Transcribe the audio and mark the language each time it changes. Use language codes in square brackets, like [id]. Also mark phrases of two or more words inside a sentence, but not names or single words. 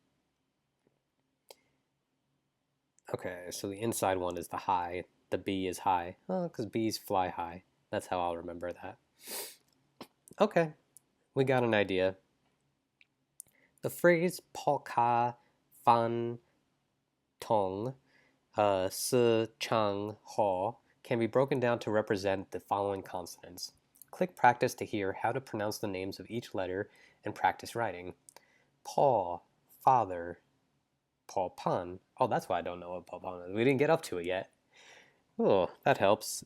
[en] Okay, so the inside one is the high. The B is high. Oh, because B's fly high. That's how I'll remember that. Okay, we got an idea. The phrase [th] พ่อค้าฟันทองซื้อช้างห่อ [en] can be broken down to represent the following consonants. Click practice to hear how to pronounce the names of each letter and practice writing. Paw, father. [th] พ่อพาน. [en] Oh, that's why I don't know what [th] พ่อพาน [en] is. We didn't get up to it yet. Oh, that helps.